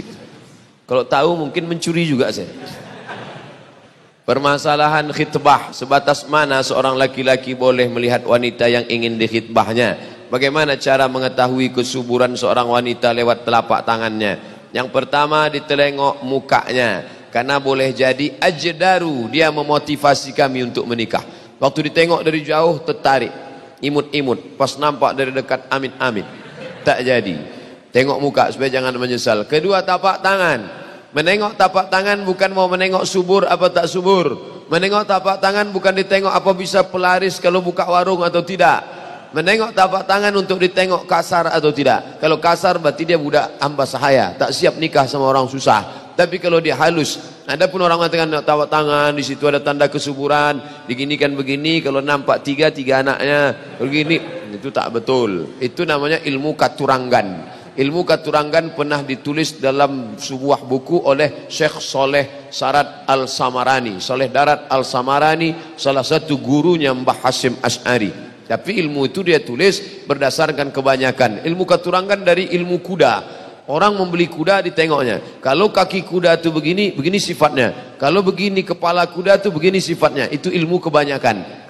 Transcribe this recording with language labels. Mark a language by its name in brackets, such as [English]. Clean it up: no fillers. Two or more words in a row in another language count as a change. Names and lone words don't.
[Indonesian] Kalau tahu mungkin mencuri juga saya. Permasalahan khitbah, sebatas mana seorang laki-laki boleh melihat wanita yang ingin dikhitbahnya? Bagaimana cara mengetahui kesuburan seorang wanita lewat telapak tangannya? Yang pertama, ditelengok mukanya, karena boleh jadi ajdaru, dia memotivasi kami untuk menikah. Waktu ditengok dari jauh tertarik, imut-imut, pas nampak dari dekat amit-amit, tak jadi. Tengok muka supaya jangan menyesal. Kedua, tapak tangan. Menengok tapak tangan bukan mau menengok subur apa tak subur. Menengok tapak tangan bukan ditengok apa bisa pelaris kalau buka warung atau tidak. Menengok tapak tangan untuk ditengok kasar atau tidak. Kalau kasar berarti dia budak hamba sahaya, tak siap nikah sama orang susah. Tapi kalau dia halus, ada pun orang mengatakan tapak tangan, di situ ada tanda kesuburan, diginikan begini, kalau nampak tiga anaknya begini, itu tak betul. Itu namanya ilmu katurangan. Ilmu katurangan pernah ditulis dalam sebuah buku oleh Syekh Soleh Sarat Al-Samarani. Soleh Darat Al-Samarani, salah satu gurunya Mbah Hasyim Asy'ari. Tapi ilmu itu dia tulis berdasarkan kebanyakan. Ilmu katurangan dari ilmu kuda. Orang membeli kuda ditengoknya. Kalau kaki kuda itu begini, begini sifatnya. Kalau begini kepala kuda itu begini sifatnya. Itu ilmu kebanyakan.